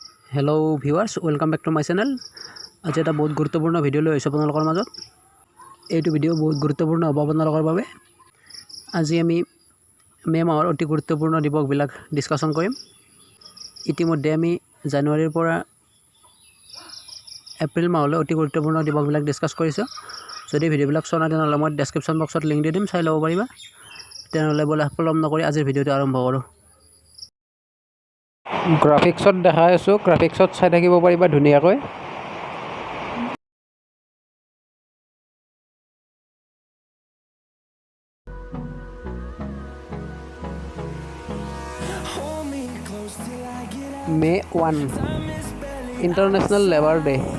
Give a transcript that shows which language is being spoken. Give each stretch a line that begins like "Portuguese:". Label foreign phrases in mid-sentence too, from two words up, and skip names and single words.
English: hello viewers welcome back to my channel.
Assamese: আজি এটা বহুত গুৰুত্বপূৰ্ণ ভিডিও লৈ আহিছোঁ আপোনালোকৰ মাজত। এইটো ভিডিও বহুত গুৰুত্বপূৰ্ণ হ'ব আপোনালোকৰ বাবে। আজি আমি মে মাহৰ অতি গুৰুত্বপূৰ্ণ দিৱসবিলাক ডিসকাশন কৰিম। ইতিমধ্যে আমি জানুৱাৰীৰ পৰা এপ্ৰিল মাহলৈ অতি গুৰুত্বপূৰ্ণ দিৱসবিলাক ডিসকাস কৰিছোঁ। যদি ভিডিওবিলাক চোৱা নাই তেনেহ'লে মই
English: description box
Assamese: লিংক দি দিম, চাই ল'ব পাৰিবা। তেনেহ'লে বলা পলম নকৰি আজিৰ ভিডিওটো আৰম্ভ কৰোঁ। গ্ৰাফিক্সত দেখাই আছোঁ, গ্ৰাফিক্সত চাই থাকিব পাৰিবা ধুনীয়াকৈ।
English: May 1 International Labour Day.